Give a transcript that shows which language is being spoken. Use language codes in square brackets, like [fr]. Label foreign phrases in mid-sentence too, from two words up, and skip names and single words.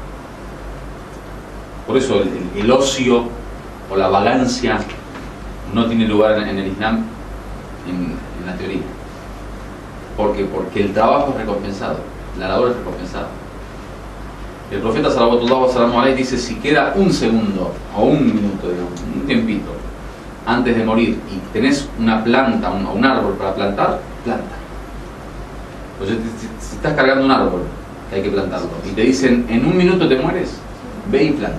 [es] Por eso el ocio o la vagancia no tiene lugar en el Islam, en la teoría. Porque el trabajo es recompensado, la labor es recompensada. El profeta [ar] صلى الله عليه وسلم [es] dice: si queda un segundo o un minuto, un tiempito antes de morir y tenés una planta o un árbol para plantar, planta. Pues si estás cargando un árbol, que hay que plantarlo, y te dicen en un minuto te mueres, ve y planta.